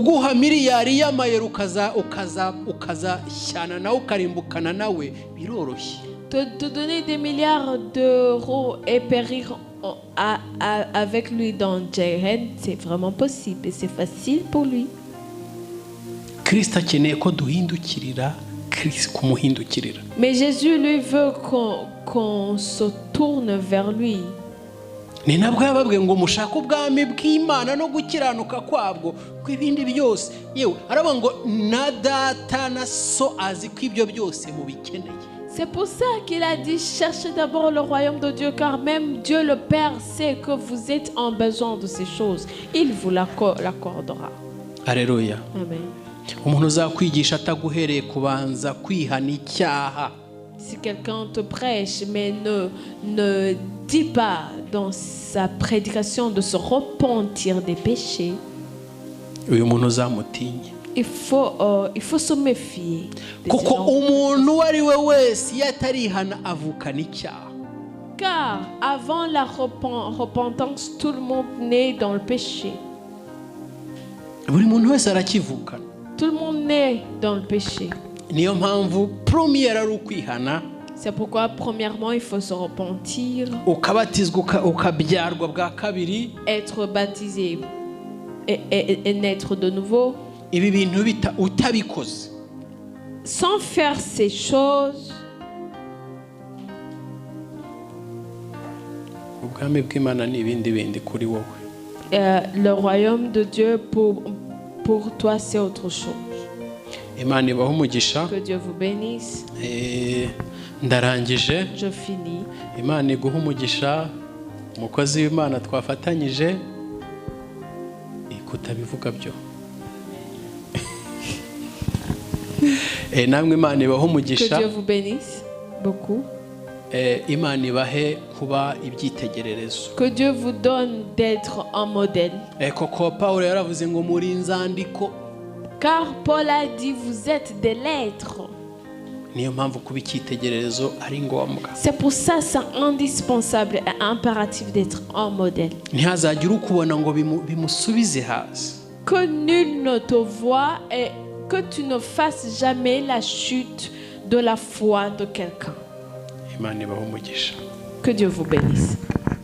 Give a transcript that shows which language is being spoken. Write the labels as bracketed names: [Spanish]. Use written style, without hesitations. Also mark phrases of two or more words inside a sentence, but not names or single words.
[French] Te donner des milliards d'euros et périr avec lui dans Jehen, c'est vraiment possible et c'est facile pour lui. Mais Jésus lui veut qu'on se tourne vers lui. [Kinyarwanda] Ni nabwo yababwiye ngo mushaka ubwami bw'Imana no gukiranuka kwabwo kw'ibindi byose. Yewe aravuga ngo na data na so azi ko ibyo byose mubikeneye. [French] C'est pour ça qu'il a dit cherchez d'abord le royaume de Dieu, car même Dieu le Père sait que vous êtes en besoin de ces choses. Il vous l'accordera. Alléluia. Amen. [Kinyarwanda] umuntu uzakwigisha ataguhereye kubanza kwihana icyaha. [French] Si quelqu'un te prêche, mais ne dit pas dans sa prédication de se repentir des péchés, [Kinyarwanda] uyu muntu uzamutinye. [French] il faut se méfier. [Kinyarwanda] Kuko umuntu uwo ari we wese iyo atarihana avukana icyaha. [French] Car avant la repentance, tout le monde naît dans le péché. [Kinyarwanda] Buri muntu wese arakivukana. [French] Tout le monde naît dans le péché. [Kinyarwanda] Niyo mpamvu première ari ukwihana. [French] C'est pourquoi, premièrement, il faut se repentir, [Kinyarwanda] ukabatizwa ukabyarwa bwa kabiri, [French] être baptisé et naître de nouveau. [Kinyarwanda] Ibi bintu utabikoze, [French] sans faire ces choses, [Kinyarwanda] ubwami bw'Imana ni ibindi bindi kuri wowe. [French] Le royaume de Dieu pour toi c'est autre chose. [Kinyarwanda] Imana ibahe umugisha. [French] Que Dieu vous bénisse. [Kinyarwanda] Ndarangije. [French] Je finis. [Kinyarwanda] Imana iguhe umugisha, umukozi w'Imana twafatanyije, kutabivuga byo. Namwe Imana ibahe umugisha. [French] Que Dieu vous bénisse beaucoup. [Kinyarwanda] Imana ibahe kuba ibyitegererezo. [French] Que Dieu vous donne d'être un modèle. [Kinyarwanda] Koko Paulo yaravuze ngo muri inzandiko. [French] Car Paul a dit vous êtes des lettres. [Kinyarwanda] Niyo mpamvu kuba icyitegererezo ari ngombwa. [French] C'est pour ça c'est indispensable et impératif d'être un modèle. [Kinyarwanda] Ntihazagire ukubona ngo bimusubize hasi. [French] Que nul ne te voie et que tu ne fasses jamais la chute de la foi de quelqu'un. [Kinyarwanda] Imana ibahe umugisha. [French] Que Dieu vous bénisse.